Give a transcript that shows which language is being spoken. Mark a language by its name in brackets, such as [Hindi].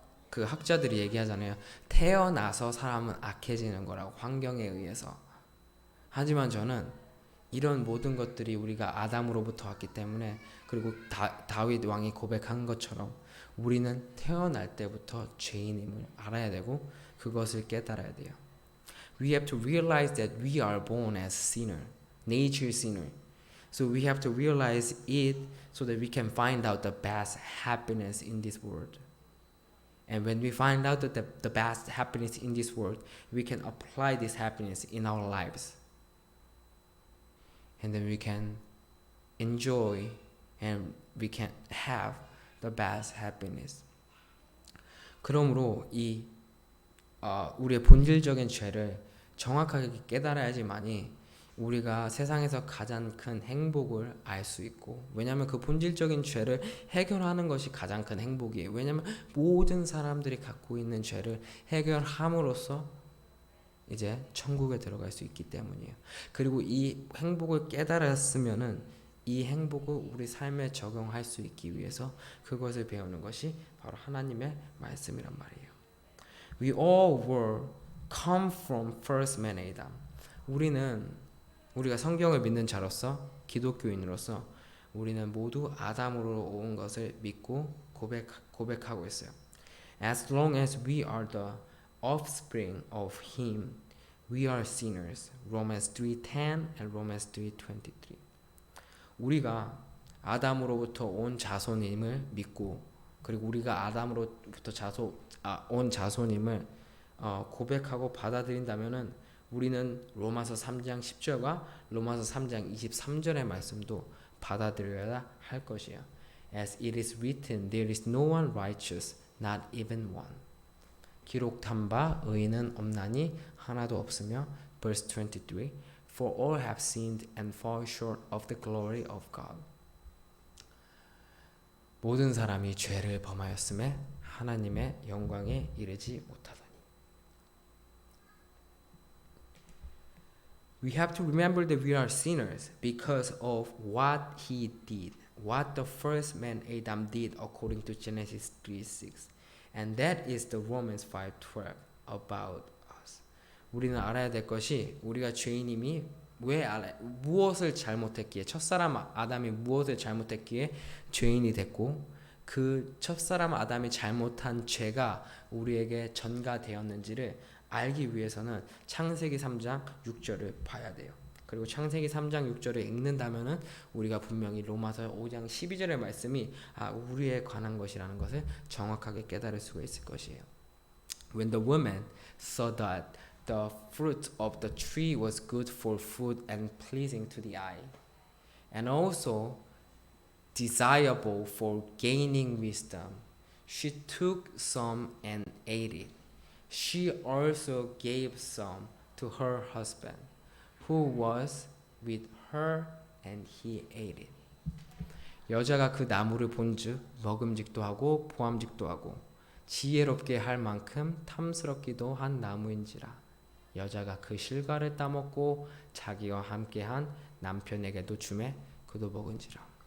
[Korean] 그 학자들이 얘기하잖아요. 태어나서 사람은 악해지는 거라고, 환경에 의해서. 하지만 저는 이런 모든 것들이 우리가 아담으로부터 왔기 때문에, 그리고 다윗 왕이 고백한 것처럼 우리는 태어날 때부터 죄인임을 알아야 되고 그것을 깨달아야 돼요. [English] We have to realize that we are born as sinner, nature sinner. So we have to realize it so that we can find out the best happiness in this world. And when we find out that the best happiness in this world, we can apply this happiness in our lives. And then we can enjoy and we can have the best happiness. [Korean] 그러므로 우리의 본질적인 죄를 정확하게 깨달아야지만이 우리가 세상에서 가장 큰 행복을 알 수 있고, 왜냐하면 그 본질적인 죄를 해결하는 것이 가장 큰 행복이에요. 왜냐하면 모든 사람들이 갖고 있는 죄를 해결함으로써 이제 천국에 들어갈 수 있기 때문이에요. 그리고 이 행복을 깨달았으면은 이 행복을 우리 삶에 적용할 수 있기 위해서 그것을 배우는 것이 바로 하나님의 말씀이란 말이에요. [English] We all were come from first man Adam. [Korean] 우리가 성경을 믿는 자로서, 기독교인으로서 우리는 모두 아담으로 온 것을 믿고 고백하고 있어요. [English] As long as we are the offspring of him, we are sinners. Romans 3:10 and Romans 3:23. [Korean] 우리가 아담으로부터 온 자손임을 믿고, 그리고 우리가 아담으로부터 온 자손임을 고백하고 받아들인다면은 우리는 로마서 3장 10절과 로마서 3장 23절의 말씀도 받아들여야 할 것이에요. [English] As it is written, there is no one righteous, not even one. [Korean] 기록한 바 의인은 없나니 하나도 없으며. [English] Verse 23, For all have sinned and fall short of the glory of God. [Korean] 모든 사람이 죄를 범하였음에 하나님의 영광에 이르지 못하더니. [English] We have to remember that we are sinners because of what he did, what the first man Adam did according to Genesis 3:6. And that is the Romans 5:12 about us. [Korean] 우리는 알아야 될 것이, 우리가 죄인임이 무엇을 잘못했기에, 첫사람 아담이 무엇을 잘못했기에 죄인이 됐고, 그 첫사람 아담이 잘못한 죄가 우리에게 전가되었는지를 알기 위해서는 창세기 3장 6절을 봐야 돼요. 그리고 창세기 3장 6절을 읽는다면은 우리가 분명히 로마서 5장 12절의 말씀이 우리에 관한 것이라는 것을 정확하게 깨달을 수가 있을 것이에요. [English] When the woman saw that the fruit of the tree was good for food and pleasing to the eye, and also desirable for gaining wisdom, she took some and ate it. She also gave some to her husband, who was with her, and he ate it. [Korean] 여자가 그 나무를 본즉 먹음직도 하고 보암직도 하고 지혜롭게 할 만큼 탐스럽기도 한 나무인지라. 여자가 그 실과를 따먹고 자기와 함께한 남편에게도 주매 그도 먹은지라.